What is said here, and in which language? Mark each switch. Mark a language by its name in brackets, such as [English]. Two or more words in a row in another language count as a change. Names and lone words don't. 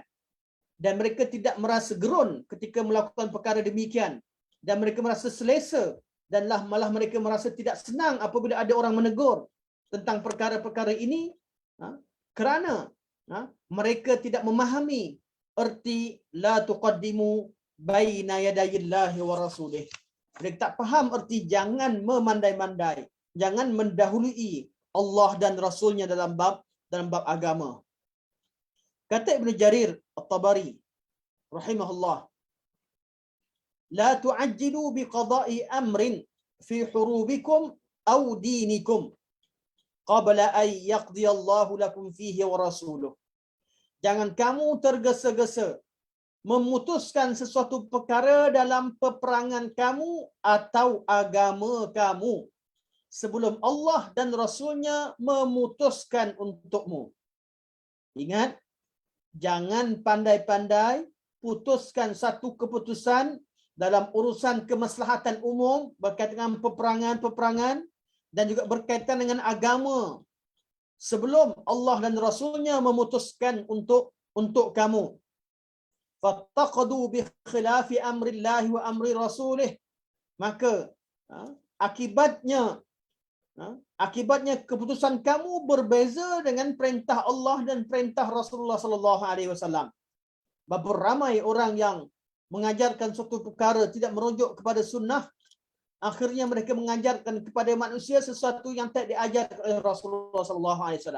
[Malay] Dan mereka tidak merasa gerun ketika melakukan perkara demikian. Dan mereka merasa selesa. Dan malah mereka merasa tidak senang apabila ada orang menegur tentang perkara-perkara ini. Kerana mereka tidak memahami erti [Arabic] لا تقدموا بين يدي الله ورسوله. [Malay] Mereka tak faham erti jangan memandai-mandai. Jangan mendahului Allah dan Rasulnya dalam bab agama. [Arabic] Kata Ibn Jarir At-Tabari rahimahullah, لا تعجلوا بقضاء أمر في حروبكم أو دينكم قبل أن يقضي الله لكم فيه ورسوله. [Malay] Jangan kamu tergesa-gesa memutuskan sesuatu perkara dalam peperangan kamu atau agama kamu sebelum Allah dan Rasulnya memutuskan untukmu. Ingat, jangan pandai-pandai putuskan satu keputusan dalam urusan kemaslahatan umum berkaitan dengan peperangan-peperangan dan juga berkaitan dengan agama sebelum Allah dan Rasulnya memutuskan untuk kamu. [Arabic] فتقضوا بخلاف أمر الله وأمر رسوله. [Malay] Maka akibatnya keputusan kamu berbeza dengan perintah Allah dan perintah Rasulullah [Arabic] صلى الله عليه وسلم. [Malay] Berapa ramai orang yang mengajarkan suatu perkara tidak merujuk kepada sunnah, akhirnya mereka mengajarkan kepada manusia sesuatu yang tak diajar oleh Rasulullah [Arabic] صلى الله عليه وسلم.